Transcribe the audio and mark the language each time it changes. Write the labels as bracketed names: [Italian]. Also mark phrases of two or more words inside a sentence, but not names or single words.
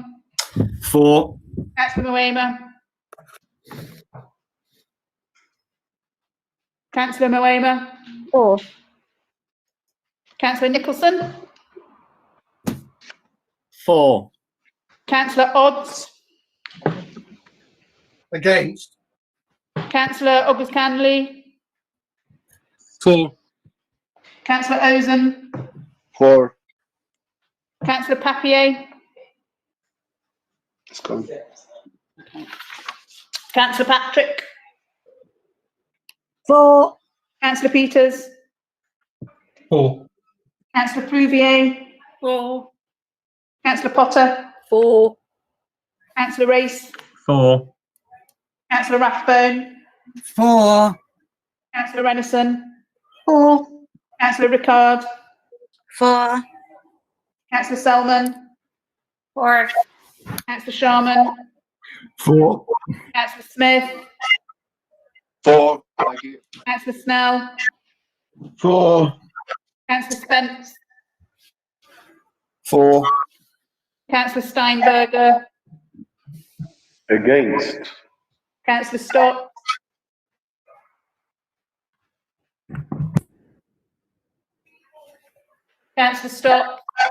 [English] 4. Councillor Moema. Councillor Moema. 4. Councillor Nicholson. 4. Councillor Odds. Against. Councillor August Canley. 4. Councillor Ozen. 4. Councillor Papier. It's gone. Councillor Patrick. 4. Councillor Peters. 4. Councillor Prouvier. 4. Councillor Potter. 4. Councillor Race. 4. Councillor Rathbone. 4. Councillor Renison. 4. Councillor Rickard. 4. Councillor Selman. 4. Councillor Sharman. 4. Councillor Smith. 4. Thank you. Councillor Snell. 4. Councillor Spence. 4. Councillor Steinberger. Against. Councillor Stott. Councillor Stott.